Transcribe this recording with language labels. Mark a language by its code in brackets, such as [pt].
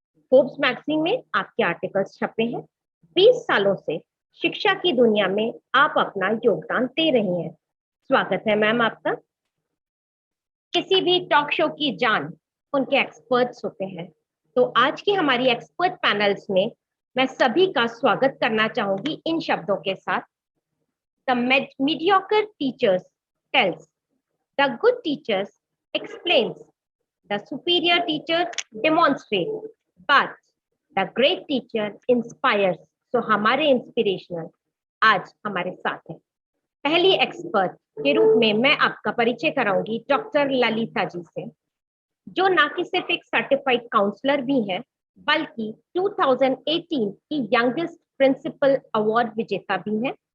[hi] Forbes magazine में आपके articles छपे हैं। 20 सालों से शिक्षा की दुनिया में आप अपना योगदान दे रही हैं। स्वागत है मैम आपका। किसी भी टॉक शो की जान उनके एक्सपर्ट्स होते हैं, तो आज की हमारी एक्सपर्ट पैनल्स में मैं सभी का स्वागत करना चाहूंगी इन शब्दों के साथ। [en] The mediocre teachers tells, the good teachers explains, the superior teacher demonstrates, but the great teacher inspires. [hi] So हमारे इंस्पिरेशनल आज हमारे साथ है। पहली एक्सपर्ट के रूप में मैं आपका परिचय कराऊंगी डॉक्टर ललिता जी से, जो ना कि सिर्फ एक सर्टिफाइड काउंसलर भी है, बल्कि 2018 की यंगेस्ट प्रिंसिपल अवार्ड विजेता भी है।